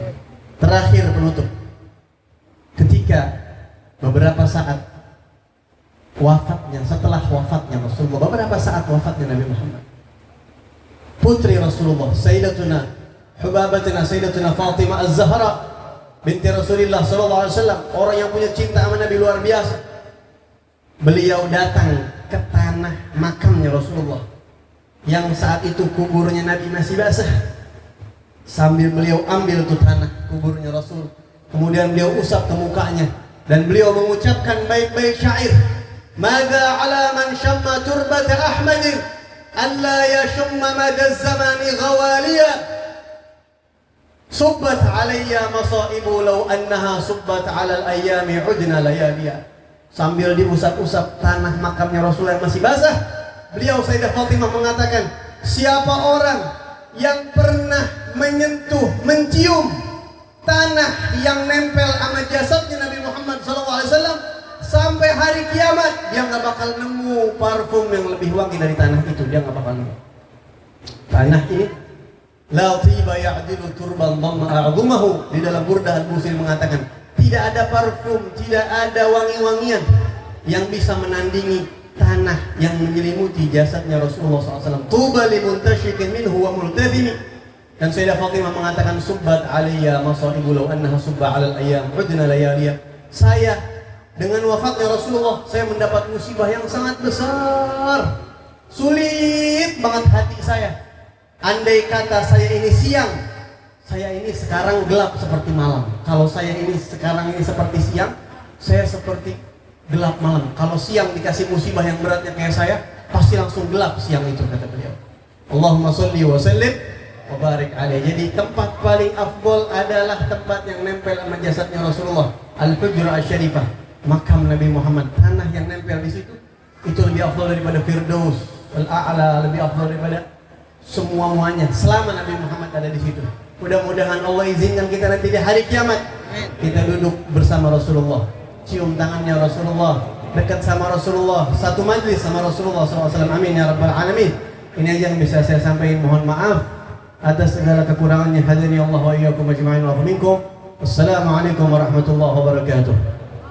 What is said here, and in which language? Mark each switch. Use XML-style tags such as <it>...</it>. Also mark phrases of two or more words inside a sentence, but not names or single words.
<id>Terakhir penutup, ketika beberapa saat wafatnya, setelah wafatnya Rasulullah, beberapa saat wafatnya Nabi Muhammad, putri Rasulullah Sayyidatuna Hubabatuna Sayyidatuna Fatimah Az-Zahra binti Rasulullah SAW, orang yang punya cinta sama Nabi luar biasa, beliau datang ke tanah makamnya Rasulullah yang saat itu kuburnya Nabi masih basah. Sambil beliau ambil tuh tanah kuburnya Rasul, kemudian beliau usap ke mukanya dan beliau mengucapkan baik-baik syair,</id> <ar>"ماذا على من شم تربة أحمد ألا يشم مدى الزمان غواليا صبت علي مصائب لو أنها صبت على الأيام عدن لياليا."</ar> <id>Sambil diusap-usap tanah makamnya Rasulullah yang masih basah, beliau Sayyidah Fatimah mengatakan, siapa orang yang pernah menyentuh, mencium tanah yang nempel sama jasadnya Nabi Muhammad SAW sampai hari kiamat, dia nggak bakal nemu parfum yang lebih wangi dari tanah itu. Dia nggak bakal nemu. Tanah ini</id> <ar>لا طيب يعدل تربا ضم أعظمه.</ar> <id>Di dalam Burdah Al-Busiri mengatakan, tidak ada parfum, tidak ada wangi-wangian yang bisa menandingi tanah yang menyelimuti jasadnya Rasulullah SAW.</id> <ar>طوبى لمنتشق منه وملتثم.</ar> <id>Dan Sayyidah Fatimah mengatakan,</id> <ar>صبت علي مصائب لو أنها صبت على الأيام عدن لياليا.</ar> <id>Saya dengan wafatnya Rasulullah, saya mendapat musibah yang sangat besar. Sulit banget hati saya. Andai kata saya ini siang, saya ini sekarang gelap seperti malam. Kalau saya ini sekarang ini seperti siang, saya seperti gelap malam. Kalau siang dikasih musibah yang beratnya kayak saya, pasti langsung gelap siang itu, kata beliau.</id> <ar>اللهم صل وسلم وبارك عليه.</ar> <id>Jadi tempat paling afdol adalah tempat yang nempel sama jasadnya Rasulullah, Al-Hujra Asy-Syarifah, makam Nabi Muhammad. Tanah yang nempel di situ itu lebih afdol daripada Firdaus Al-A'la, lebih afdol daripada semua-muanya selama Nabi Muhammad ada di situ. Mudah-mudahan Allah izinkan kita nanti di hari kiamat kita duduk bersama Rasulullah, cium tangannya Rasulullah, dekat sama Rasulullah, satu majlis sama Rasulullah SAW.</id> <ar>آمين يا رب العالمين.</ar> <id>Ini aja yang bisa saya sampaikan. Mohon maaf atas segala kekurangannya.</id> <ar>هدانا الله وإياكم أجمعين ومنكم. والسلام عليكم ورحمة الله وبركاته.</ar>